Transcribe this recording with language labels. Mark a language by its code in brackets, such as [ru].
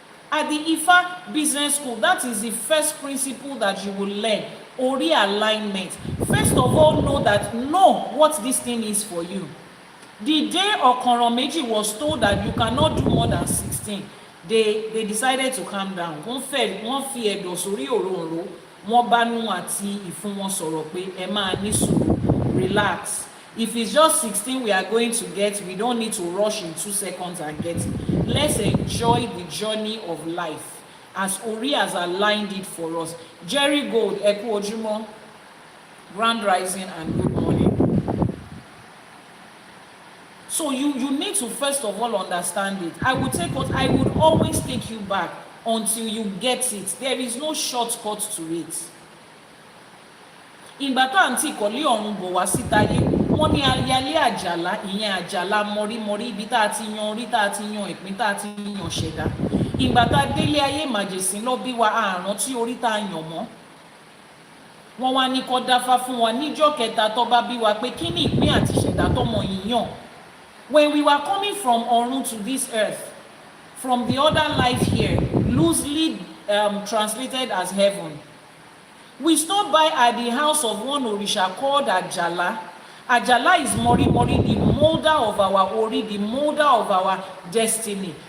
[en] At the Ifa Business School, that is the first principle that you will learn, Ori alignment. First of all, know what this thing is for you. The day Okanran Meji was told that you cannot do more than 16, they decided to calm down. [yo] Wọ́n fi ẹ̀dọ̀ sórí òróǹro, wọ́n bá nú àti ìfún wọn sọ̀rọ̀ pé ẹ máa ní sùúrù, relax. [en] If it's just 16 we are going to get, we don't need to rush in 2 seconds and get it. Let's enjoy the journey of life as Ori has aligned it for us. Jerry Gold, [yo] Ẹ kú ojúmọ́, [en] Grand Rising and good morning. So you need to first of all understand it. I would always take you back until you get it. There is no shortcut to it. [yo] Ìgbà tó àǹtí ìkọ̀lé ọ̀run bọ̀ wá sítáyé, wọ́n ní ayálé àjàlá, ìyẹn àjàlá mọ̀rímọ̀rí, ibi tá a ti yan orí, tá a ti yan ìpín, tá a ti yan ṣẹ̀dá. Ìgbà tá a délé ayé màjèsín lọ bí wa àrùn tí orí tá a yàn mọ́. Wọ́n wá ní kó dáfá fún wa níjọ́ kẹta tó bá bí wa pé kí ni ìpín àti ṣẹ̀dá tọ́mọ yìí yàn. [en] When we were coming from Ọ̀run to this earth, from the other life here, loosely translated as heaven, we stopped by at the house of one Orisha called Ajala. Ajala is Mori, the molder of our Ori, the molder of our destiny.